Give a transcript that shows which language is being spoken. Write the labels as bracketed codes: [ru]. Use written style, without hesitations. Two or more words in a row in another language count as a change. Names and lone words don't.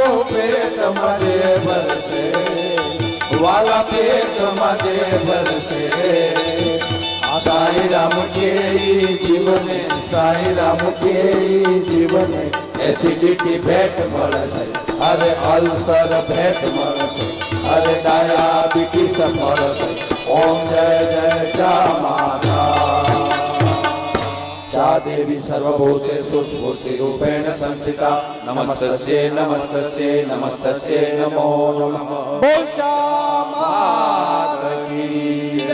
[gu] પેટ માટે ભરશે વાલા પેટ માટે ભરશે સાઈ રામ કે જીવને સાઈ રામ કે જીવને એસિડિટી ભેટ મળશે અરે અલ્સર ભેટ મળશે અરે ડાયાબિટીસ મળશે ઓમ જય જય ચા માતા [sa] चा देवी सर्वभूतेषु स्फूर्तिरूपेण संस्थिता नमस्तस्यै नमस्तस्यै नमस्तस्यै नमो नमः [hi] बोल चा माता की